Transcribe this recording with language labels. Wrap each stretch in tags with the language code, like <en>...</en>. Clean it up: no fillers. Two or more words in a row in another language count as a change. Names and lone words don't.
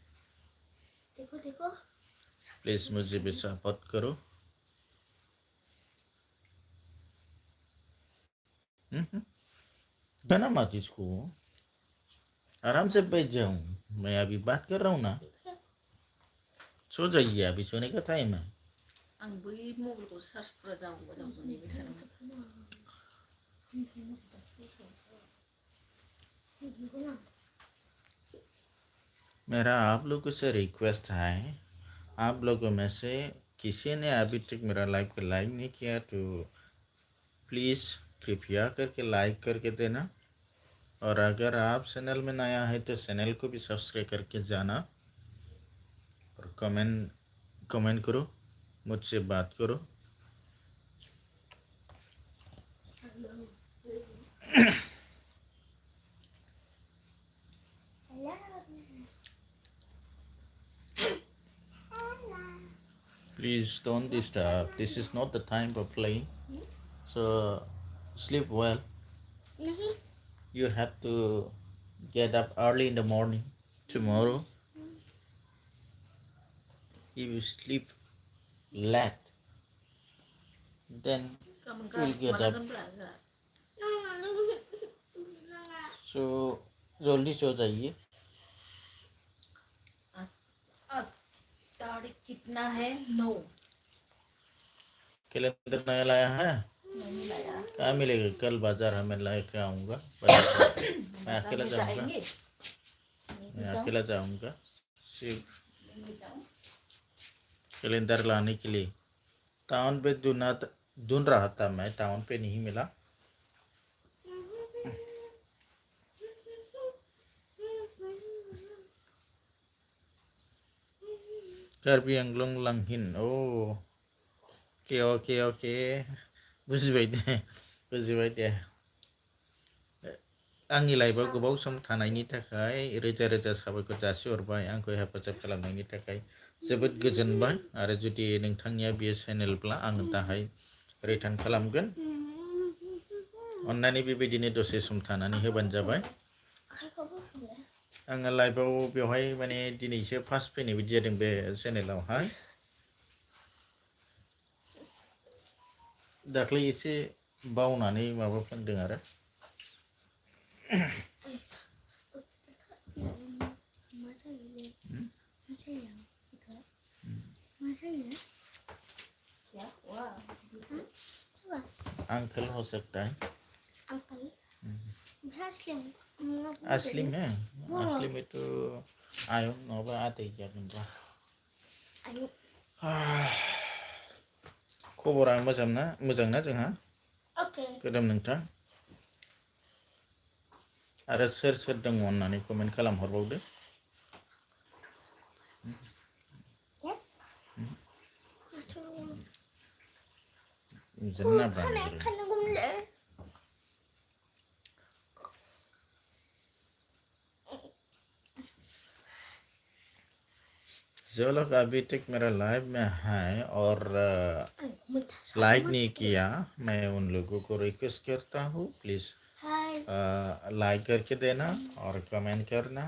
<hi>प्लीज़ मुझे भी सपोर्ट करो जाना मत इसको आराम से बैठ जाऊं मैं अभी बात कर रहा हूँ ना सो जाइए अभी सोने का टाइम है</hi> <brx>आं बै मबाइलखौ चार्ज फुरा जाबावबाय नेबाय थादोंमोन</brx> <hi>मेरा आप लोगों से रिक्वेस्ट है आप लोगों में से किसी ने अभी तक मेरा लाइव को लाइक नहीं किया तो प्लीज़ कृपया करके लाइक करके देना और अगर आप चैनल में नया है तो चैनल को भी सब्सक्राइब करके जाना और कमेंट करो मुझसे बात करो</hi> <en>Please don't disturb. This is not the time for playing. So sleep well. You have to get up early in the morning tomorrow. If you sleep late, then you will get up सो</en> <hi>जल्दी सो जाइए। आज तारीख कितना है 9 कैलेंडर नया लाया है? नहीं लाया कहाँ मिलेगा? कल बाजार हमें लेके आऊँगा बाजार मैं बाजार अकेला में जाऊँगा। जाएंगे मैं अकेला जाऊँगा सिर्फ ले जाऊं कैलेंडर लाने के लिए। टाउन पे ढूंढ रहा था मैं, टाउन पे नहीं मिला।</hi> <brx>कार्बी आंग्लं लांहिन ओ ओके बुजिबाय दे आंनि लाइफआव गोबाव सम थानायनि थाखाय रोजा रोजा साबायखर जासिहरबाय। आंखौ हेफाजाब खालामनायनि थाखाय जोबोद गोजोनबाय। आरो जुदि नोंथांनिया बेयो चेनेलब्ला आङो दाहाय रिटार्न खालामगोन। अन्नानै बेबायदिनो दसे सम थानानै होबानो जाबाय। आङो लाइफआव बेवहाय माने दिनैसो फार्स्ट फैनाय बायदि जादों बे चेनेलावहाय। दाख्लै एसे बावनानै माबाफ्लांदों आरो</brx> <hi>क्या हुआ अंकल हो सकता है। अंकल</hi> <brx>असली में तो आयं नङाबा आदै जागोनबा। खबरा मोजां ना जोंहा? गोदाम नोंथां आरो सोर दङ होननानै कमेन्ट खालामहरबावदो।</brx> <hi>जन्ना जो लोग अभी तक मेरा लाइव में है और लाइक नहीं किया, मैं उन लोगों को रिक्वेस्ट करता हूँ प्लीज़ लाइक करके देना और कमेंट करना।</hi>